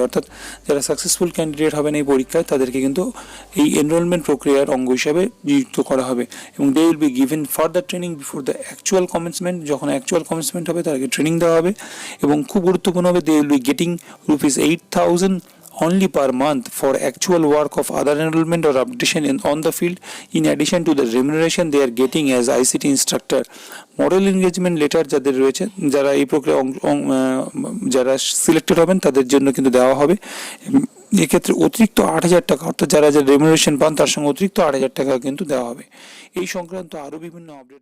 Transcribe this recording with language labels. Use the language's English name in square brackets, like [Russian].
[Bangla] অর্থাৎ যারা successful candidate হবেন এই পরীক্ষায়, তাদেরকে কিন্তু এই এনরোলমেন্ট প্রক্রিয়ার অঙ্গ হিসাবে নিযুক্ত করা হবে। [English] এবং they will be given further training before the actual commencement. [Bangla] যখন অ্যাকচুয়াল কমেন্সমেন্ট হবে তাদেরকে ট্রেনিং দেওয়া হবে। এবং খুব গুরুত্বপূর্ণ হবে, [English] They will be getting ₹8,000 only per month for actual work of other enrollment or updation on the field, in addition to the remuneration they are getting as ICT instructor. [Bangla] Model engagement letter যাদের রয়েছে, যারা এই প্রক্রিয়া যারা selected হবেন তাদের জন্য কিন্তু দেওয়া হবে। এক্ষেত্রে অতিরিক্ত 8,000 টাকা, অর্থাৎ যারা রেমুনারেশন পান তার সঙ্গে অতিরিক্ত 8,000 টাকা কিন্তু দেওয়া হবে। এই সংক্রান্ত আরও বিভিন্ন আপডেট